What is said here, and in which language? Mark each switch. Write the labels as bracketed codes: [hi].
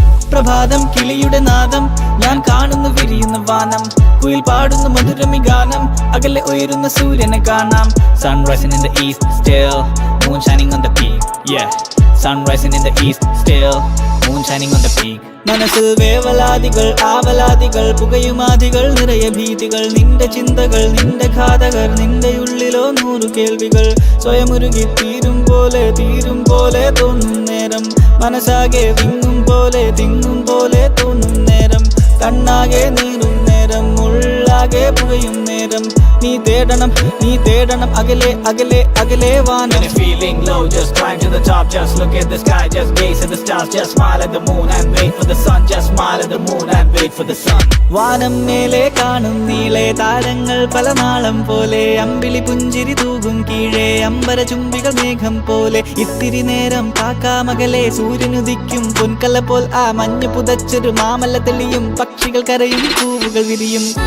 [ml] പ്രഭാതം കിളിയുടെ നാദം, ഞാൻ കാണുന്നു വിരിയുന്ന വാനം, കുയിൽ പാടുന്നു മധുരമി ഗാനം, അകലെ ഉയരുന്ന സൂര്യനെ കാണാം. [en] Sun rising in the east still, moon shining on the peak. Yeah, sun rising in the east still, moon shining on the peak. [ml] മനസ്സിൽ വേവലാതികൾ ആവലാതികൾ, പുകയുമാതികൾ നിറയെ ഭീതികൾ, നിന്റെ ചിന്തകൾ നിന്റെ ഘാതകർ, നിന്റെ ഉള്ളിലോ 100 കേൾവികൾ. സ്വയമുരുകി തീരും പോലെ തോന്നും നേരം, മനസ്സാകെ തിങ്ങും പോലെ തോന്നും നേരം, കണ്ണാകെ നീറും നേരം, ഉള്ളാകെ പുകയും നേരം. നീ തേടണം അകലെ അകലെ അകലെ വാനം. [en] Feeling low, just climb to the top, just look at the sky, just gaze at the stars, just smile at the moon and wait for the sun, just smile at the moon and wait for the sun. [ml] വാനം മേലെ കാണും നീളെ താരങ്ങൾ പല നാളം പോലെ, അമ്പിളി പുഞ്ചിരി തൂകും കീഴേ അമ്പര ചുംബികൾ മേഘം പോലെ. ഇത്തിരി നേരം കാക്കാമകലെ സൂര്യനുദിക്കും പൊൻകല പോൽ, ആ മഞ്ഞ് പുതച്ചൊരു മാമല തെളിയും, പക്ഷികൾ കരയും പൂവുകൾ വിരിയും.